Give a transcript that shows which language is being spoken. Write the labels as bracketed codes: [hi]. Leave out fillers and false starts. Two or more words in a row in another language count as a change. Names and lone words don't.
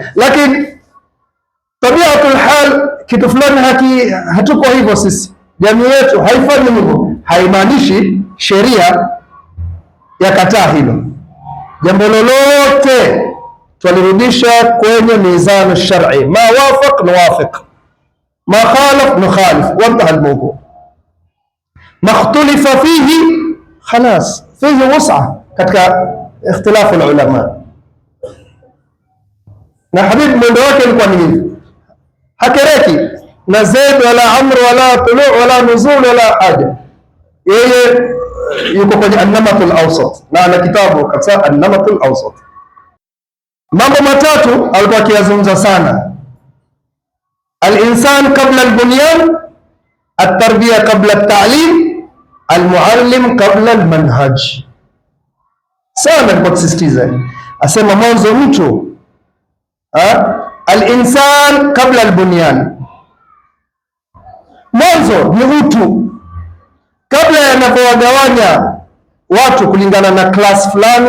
[sw] Lakini [ar] طبيعة الحال, [sw] kitu fulani hatuko hivyo sisi, jamii yetu haifanyi hivyo, haimaanishi sheria yakataa hilo. Jambo lolote twalirudisha kwenye [ar] ميزان الشرع ما وافق نوافق ما خالف نخالف وانتهى الموضوع. ما اختلف فيه خلاص فيه وسعة katika اختلاف العلماء. [sw] Na Habib mwendo wake ilikuwa ni hivi, hakereki na Zaid wala Amr wala tulu wala nuzul wala haja, yeye yuko kwenye [ar] النمط الأوسط, [sw] na ana kitabu kabisa [ar] النمط الأوسط. [sw] Mambo matatu alikuwa akiyazungumza sana: [ar] الإنسان قبل البنيان التربية قبل التعليم المعلم قبل المنهج. [sw] Sana alikuwa akisisitiza, asema mwanzo mtu [ar] الإنسان قبل البنيان, [sw] mwanzo ni mtu kabla yanapowagawanya watu kulingana na class fulani.